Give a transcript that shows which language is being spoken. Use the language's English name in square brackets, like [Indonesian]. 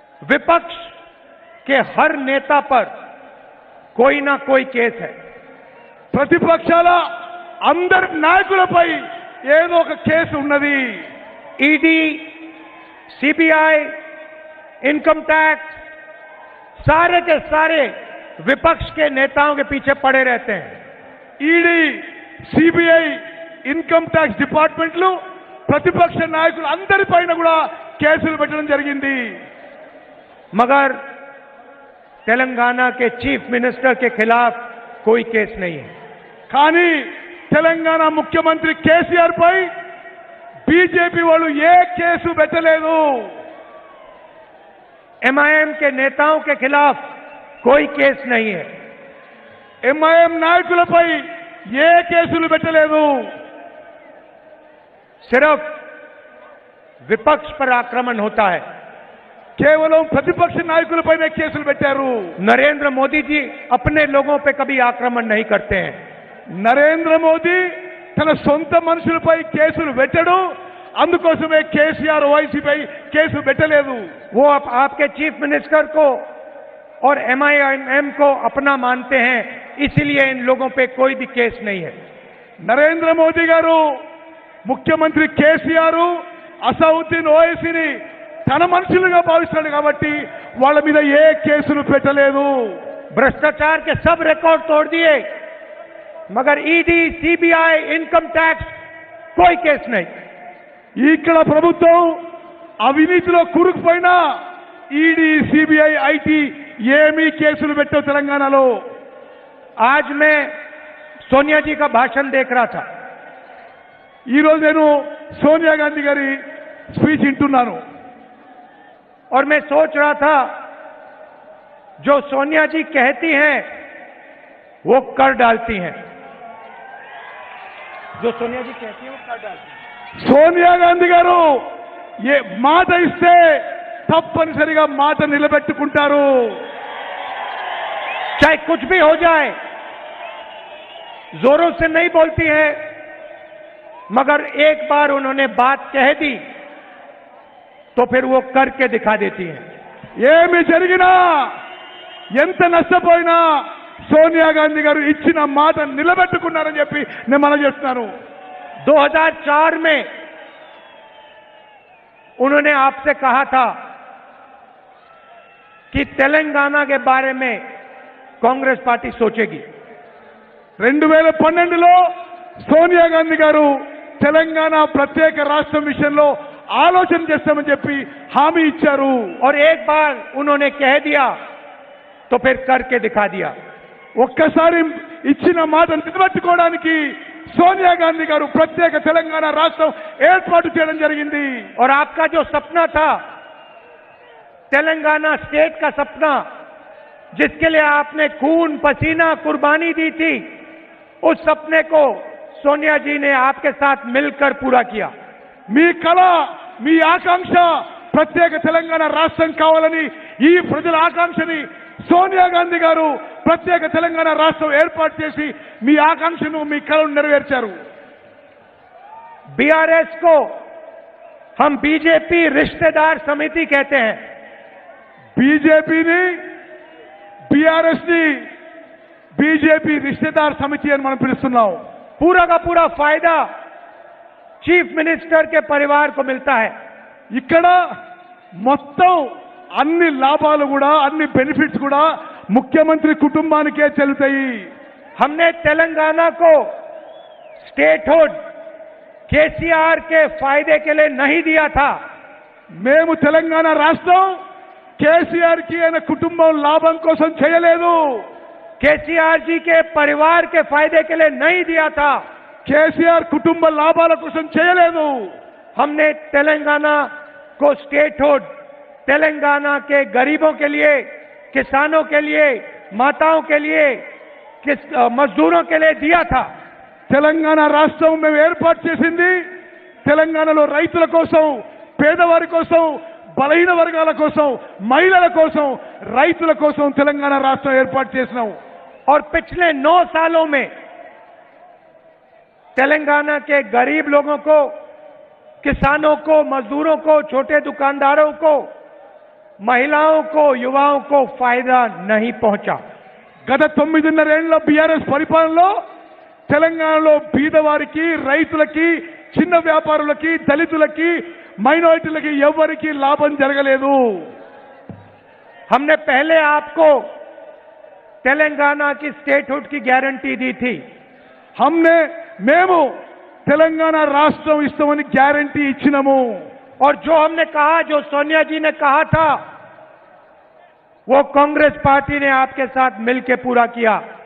[Hindi] विपक्ष के हर नेता पर कोई ना कोई केस है. [Telugu] ప్రతిపక్షాల అందరి నాయకులపై ఏదో ఒక కేసు ఉన్నది. [Hindi] ईडी, सीबीआई, इनकम टैक्स, सारे के सारे विपक्ष के नेताओं के पीछे पड़े रहते हैं. [Telugu] ఈడీ, సిబిఐ, ఇన్కమ్ ట్యాక్స్ డిపార్ట్మెంట్లు ప్రతిపక్ష నాయకులు అందరిపైన కూడా కేసులు పెట్టడం జరిగింది. [Hindi] मगर तेलंगाना के चीफ मिनिस्टर के खिलाफ कोई केस नहीं है. [Telugu] కానీ తెలంగాణ ముఖ్యమంత్రి కేసీఆర్ పై బీజేపీ వాళ్ళు ఏ కేసు పెట్టలేదు. [Hindi] एमआईएम के नेताओं के खिलाफ कोई केस नहीं है. [Telugu] ఎంఐఎం నాయకులపై ఏ కేసులు పెట్టలేదు. [Hindi] सिर्फ विपक्ष पर आक्रमण होता है. [Telugu] కేవలం ప్రతిపక్ష నాయకులపైనే కేసులు పెట్టారు. [Hindi] नरेंद्र मोदी जी अपने लोगों पे कभी आक्रमण नहीं करते हैं. [Telugu] నరేంద్ర మోదీ తన సొంత మనుషులపై కేసులు పెట్టడు, అందుకోసమే కేసీఆర్ ఓవైసీపై కేసు పెట్టలేదు. [Hindi] वो आपके चीफ मिनिस्टर को और एमआईएम को अपना मानते हैं, इसलिए इन लोगों पे कोई भी केस नहीं है. [Telugu] నరేంద్ర మోదీ గారు ముఖ్యమంత్రి కేసీఆర్ అసౌద్దీన్ ఓవైసీని తన మనుషులుగా భావిస్తాడు కాబట్టి వాళ్ళ మీద ఏ కేసులు పెట్టలేదు. [Hindi] भ्रष्टाचार के सब रिकॉर्ड तोड़ दिए, मगर ईडी, सीबीआई, इनकम टैक्स कोई केस नहीं. [Telugu] ఇక్కడ ప్రభుత్వం అవినీతిలో కూరుకుపోయినా ఈడీ, సిబిఐ, ఐటీ ఏమీ కేసులు పెట్టవు తెలంగాణలో. [Hindi] आज मैं सोनिया जी का भाषण देख रहा था. [Telugu] ఈరోజు నేను సోనియా గాంధీ గారి స్పీచ్ వింటున్నాను. [Hindi] और मैं सोच रहा था जो सोनिया जी कहती हैं वो कर डालती हैं. जो सोनिया जी कहती हैं वो कर डालती हैं. [Telugu] సోనియా గాంధీ గారు ఏ మాట ఇస్తే తప్పనిసరిగా మాట నిలబెట్టుకుంటారు. [Hindi] चाहे कुछ भी हो जाए, जोरों से नहीं बोलती हैं, मगर एक बार उन्होंने बात कह दी तो फिर वो करके दिखा देती हैं. [Telugu] ఏమి జరిగినా ఎంత నష్టపోయినా సోనియా గాంధీ గారు ఇచ్చిన మాట నిలబెట్టుకున్నారని చెప్పి నేను మనం చేస్తున్నాను. [Hindi] 2004 में उन्होंने आपसे कहा था कि तेलंगाना के बारे में कांग्रेस पार्टी सोचेगी. [Telugu] 2012లో సోనియా గాంధీ గారు తెలంగాణ ప్రత్యేక రాష్ట్రం విషయంలో ఆలోచన చేస్తామని చెప్పి హామీ ఇచ్చారు. [Hindi] और एक बार उन्होंने कह दिया तो फिर करके दिखा दिया. [Telugu] ఒక్కసారి ఇచ్చిన మాట నిలబెట్టుకోవడానికి సోనియా గాంధీ గారు ప్రత్యేక తెలంగాణ రాష్ట్రం ఏర్పాటు చేయడం జరిగింది. [Hindi] और आपका जो सपना था, तेलंगाना स्टेट का सपना, जिसके लिए आपने खून पसीना कुर्बानी दी थी, उस सपने को सोनिया जी ने आपके साथ मिलकर पूरा किया. [Telugu] మీ కళ, మీ ఆకాంక్ష ప్రత్యేక తెలంగాణ రాష్ట్రం కావాలని ఈ ప్రజల ఆకాంక్షని సోనియా గాంధీ గారు ప్రత్యేక తెలంగాణ రాష్ట్రం ఏర్పాటు చేసి మీ ఆకాంక్షను, మీ కళను నెరవేర్చారు. [Hindi] बीआरएस को हम बीजेपी रिश्तेदार समिति कहते हैं. [Telugu] బీజేపీని, బీఆర్ఎస్ ని బీజేపీ రిశ్తేదార్ సమితి అని మనం పిలుస్తున్నాం. [Hindi] पूरा का पूरा फायदा चीफ मिनिस्टर के परिवार को मिलता है. [Telugu] ఇక్కడ మొత్తం అన్ని లాభాలు కూడా, అన్ని బెనిఫిట్స్ కూడా ముఖ్యమంత్రి కుటుంబానికే చెల్లుతాయి. [Hindi] हमने तेलंगाना को स्टेटहुड केसीआर के फायदे के लिए नहीं दिया था, [Telugu] మేము తెలంగాణ రాష్ట్రం కేసీఆర్ కి ఆయన కుటుంబం లాభం కోసం చేయలేదు. [Hindi] केसीआर जी के परिवार के फायदे के लिए नहीं दिया था. [Telugu] కేసీఆర్ కుటుంబ లాభాల కోసం చేయలేదు. [Hindi] हमने तेलंगाना को स्टेटहुड तेलंगाना के गरीबों के लिए, किसानों के लिए, माताओं के लिए, मजदूरों के लिए दिया था. [Telugu] తెలంగాణ రాష్ట్రం మేము ఏర్పాటు చేసింది తెలంగాణలో రైతుల కోసం, పేదవారి కోసం, బలహీన వర్గాల కోసం, మహిళల కోసం, రైతుల కోసం తెలంగాణ రాష్ట్రం ఏర్పాటు చేసినాం. [Hindi] और पिछले 9 सालों में तेलंगाना के गरीब लोगों को, किसानों को, मजदूरों को, छोटे दुकानदारों को, महिलाओं को, युवाओं को फायदा नहीं पहुंचा. [Telugu] గత 9.5 ఏళ్ల బీఆర్ఎస్ పరిపాలనలో తెలంగాణలో బీదవారికి, రైతులకి, చిన్న వ్యాపారులకి, దళితులకి, మైనారిటీలకి ఎవరికి లాభం జరగలేదు. [Hindi] हमने पहले आपको तेलंगाना की स्टेटहुड की गारंटी दी थी. [Telugu] మేము తెలంగాణ రాష్ట్రం ఇస్తామని గ్యారంటీ ఇచ్చినాము. [Hindi] और जो हमने कहा, जो सोनिया जी ने कहा था, वो कांग्रेस पार्टी ने आपके साथ मिलकर पूरा किया.